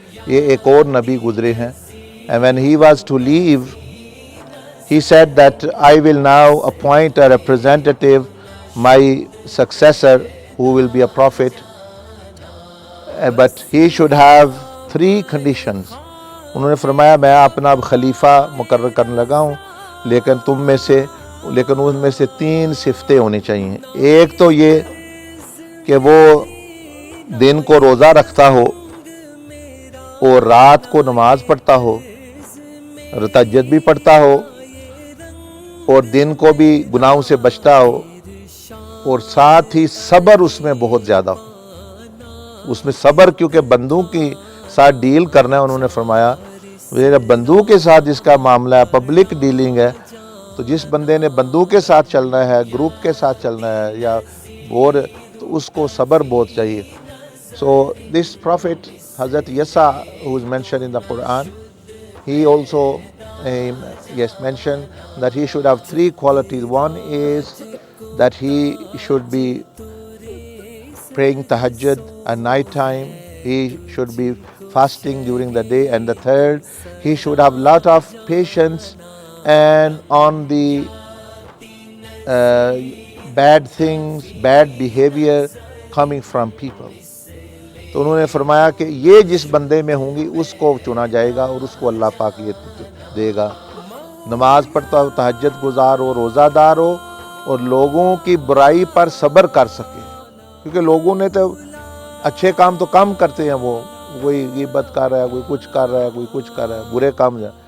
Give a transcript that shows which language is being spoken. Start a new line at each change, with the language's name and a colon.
Urdu: یہ ایک اور نبی گزرے ہیں.
English: And when he was to leave, he said that I will now appoint a representative, my successor, who will be a prophet, but he should have 3 conditions.
Urdu: انہوں نے فرمایا میں اپنا اب خلیفہ مقرر کرنے لگا ہوں لیکن ان میں سے 3 صفتیں ہونی چاہیے. ایک تو یہ کہ وہ دن کو روزہ رکھتا ہو اور رات کو نماز پڑھتا ہو، تہجد بھی پڑھتا ہو اور دن کو بھی گناہوں سے بچتا ہو، اور ساتھ ہی صبر اس میں بہت زیادہ ہو. اس میں صبر، کیونکہ بندوق کے ساتھ ڈیل کرنا ہے. انہوں نے فرمایا بندوق کے ساتھ جس کا معاملہ ہے، پبلک ڈیلنگ ہے، تو جس بندے نے بندوق کے ساتھ چلنا ہے، گروپ کے ساتھ چلنا ہے یا اور، تو اس کو صبر بہت چاہیے.
English: So this prophet Hazrat Yasa, who is mentioned in the Quran, he also mentioned that he should have 3 qualities. One is that he should be praying tahajjud at night time. He should be fasting during the day. And the third, he should have lot of patience and on the bad things, bad behavior coming from people.
Urdu: تو انہوں نے فرمایا کہ یہ جس بندے میں ہوں گی اس کو چنا جائے گا اور اس کو اللہ پاک یہ دے گا. نماز پڑھتا ہو، تہجد گزار ہو، روزہ دار ہو اور لوگوں کی برائی پر صبر کر سکے. کیونکہ لوگوں نے تو اچھے کام تو کم کرتے ہیں، وہ کوئی غیبت کر رہا ہے، کوئی کچھ کر رہا ہے، کوئی کچھ کر رہا ہے، برے کام.